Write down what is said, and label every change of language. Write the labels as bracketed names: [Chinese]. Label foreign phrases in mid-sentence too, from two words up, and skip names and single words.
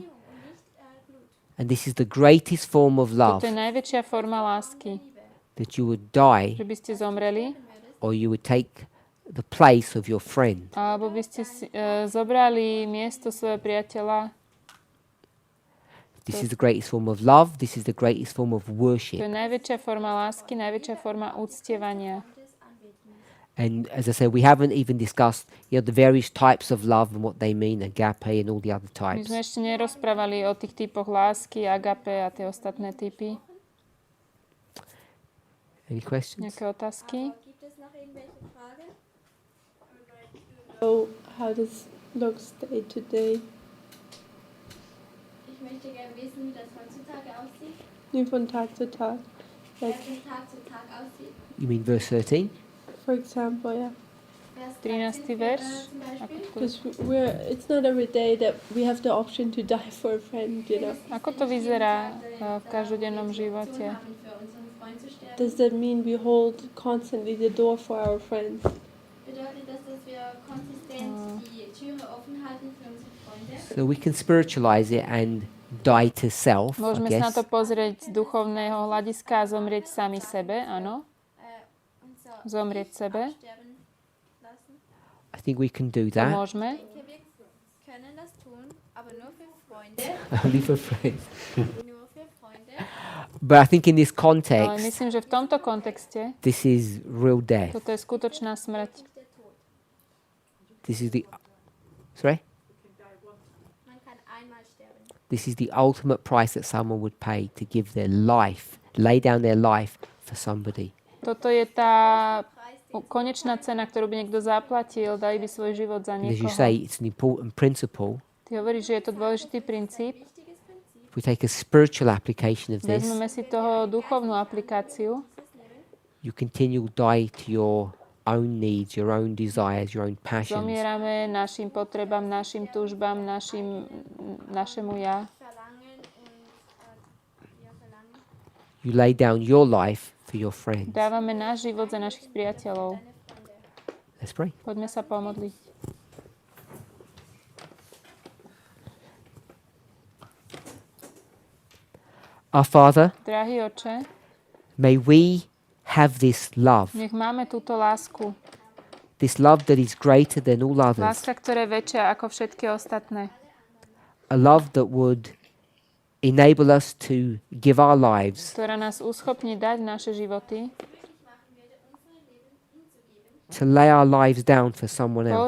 [English] And this is the greatest form of love, [Slovak] Toto je najväčšia forma lásky. [English] that you would die [Slovak] Že by ste zomreli, [English] or you would take the place of your friend. [Slovak] alebo by ste zobrali miesto svojho priateľa. [English] This is the greatest form of love. This is the greatest form of [Slovak] To je [English] worship. [Slovak] najväčšia forma lásky, najväčšia forma uctievania. [English] And as I said, we haven't even discussed the various types of love and what they mean, agape and all the other [Slovak] My [English] types. [Slovak] sme ešte nerozprávali o tých typoch lásky, agape a tie ostatné typy. [English] Any questions? [Slovak] Nejaké otázky? [English] So, how does looks day to day? [German] Ich möchte gerne wissen, wie das heutzutage aussieht. Wie von Tag zu Tag. Like, Von Tag zu Tag aussieht. [English] You mean verse 13? for example, yeah. [German] Vers 13. [Slovak] 13, verš. [German] zum Beispiel. [English] Because it's not every day that we have the option to die for a friend, you know. [Slovak] Ako to vyzerá v každodennom živote? [German] Haben für unseren Freund zu sterben. [English] Does that mean we hold constantly the door for our friends? [German] Bedeutet das, dass wir konsistent die Türe offen halten für unsere Freunde? [English] So we can spiritualize it and die to self, I [Slovak] Môžeme sa na to [English] guess. [Slovak] pozrieť z duchovného hľadiska a zomrieť sami sebe, áno? [German] Und so [Slovak] Zomrieť sebe. [German] sterben lassen. [English] I think we can do [Slovak] To [English] that. [Slovak] môžeme. [German] Ich denke, wir können das tun, aber nur für Freunde. [English] Only for friends. [German] Nur für Freunde. [English] But I think in this [Slovak] Ale [English] context, [Slovak] myslím, že v tomto kontexte [English] this is real death. [Slovak] toto je skutočná smrť. [English] This is the... Sorry? [German] Man kann einmal sterben. [English] This is the ultimate price that someone would pay to give their life, lay down their life for somebody. [Slovak] Toto je tá konečná cena, ktorú by niekto zaplatil, dali by svoj život za [English] And as you say, [Slovak] niekoho. [English] it's an important principle. [Slovak] Ty hovoríš, že je to dôležitý princíp. [English] If we take a spiritual application of this, [Slovak] Vezmeme si toho duchovnú aplikáciu. [English] you continue die to your own needs, your own desires, your own passions. [Slovak] Zomierame našim potrebám, našim túžbám, našemu ja. [German] Verlangen und ja, verlangen. [English] You lay down your life for your friends. [Slovak] Dávame náš život za našich priateľov. [English] Let's pray. [Slovak] Poďme sa pomodliť. [English] Our Father, [Slovak] Drahý Oče, [English] may we have this love, [Slovak] nech máme túto lásku. [English] this love that is greater than all others, [Slovak] Láska, ktorá je väčšia ako všetky ostatné. [English] a love that would enable us to give our lives [Slovak] ktorá nás uschopní dať naše životy, [English] to lay our lives down for someone else.